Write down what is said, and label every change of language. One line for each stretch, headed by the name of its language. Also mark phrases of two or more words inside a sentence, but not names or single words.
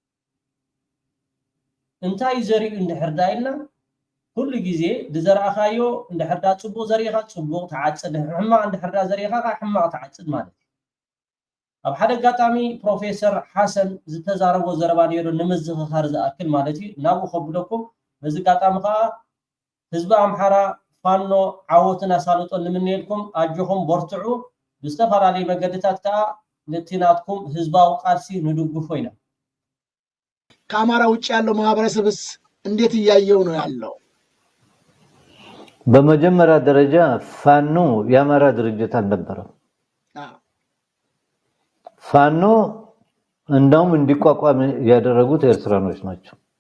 Tigrinya: እንታይ ዘርኢ እንድሕር ኢልና ኩሉ ግዜ ብዘርኣኻዮ እንድሕር ፅቡቕ ዘሪእኻ ፅቡቕ ተዓፅድ ሕማቕ እንድሕር ዘሪእኻ ሕማቕ ተዓፅድ ማለት እዩ። ኣብ ሓደ ኣጋጣሚ ፕሮፌሰር ሓሰን ዝተዛረቦ ዘረባ ነይሩ ንምዝኽኻር ዝኣክል ማለት እዩ። ናብኡ ከብለኩም በዚ ኣጋጣሚ ከዓ ህዝቢ ኣምሓራ ፋኖ ዓወትን ኣሳልጦን ንምንኤልኩም ኣጆኹም በርትዑ ብዝተፈላለዩ መገድታት ከዓ ነቲ ናትኩም ህዝባዊ ቃልሲ ንድግፎ ኢና።
Amharic: ከአማራ ውጭ ያለው ማህበረሰብስ እንዴት እያየው ነው ያለው? በመጀመሪያ ደረጃ ፋኖ የአማራ ድርጅት አልነበረም። ፋኖ እንደውም እንዲቋቋም ያደረጉት ኤርትራኖች ናቸው።